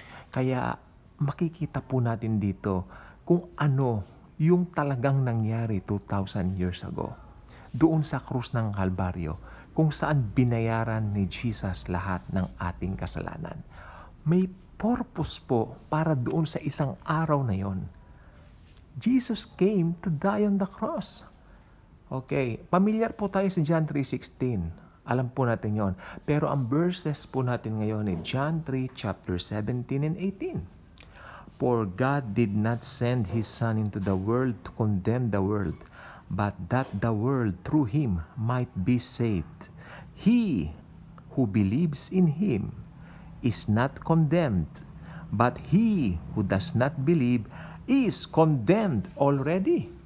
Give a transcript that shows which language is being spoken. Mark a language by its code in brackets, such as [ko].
[tl] Kaya makikita po natin dito kung ano yung talagang nangyari 2,000 years ago. Doon sa krus ng Kalbaryo, kung saan binayaran ni Jesus lahat ng ating kasalanan. May purpose po para doon sa isang araw na yon. [en] Jesus came to die on the cross. [tl] Okay, familiar po tayo sa John 3:16. Alam po natin yon. Pero ang verses po natin ngayon ay John 3, chapter 17 and 18. [en] For God did not send His Son into the world to condemn the world, but that the world through Him might be saved. He who believes in Him is not condemned, but he who does not believe is condemned already.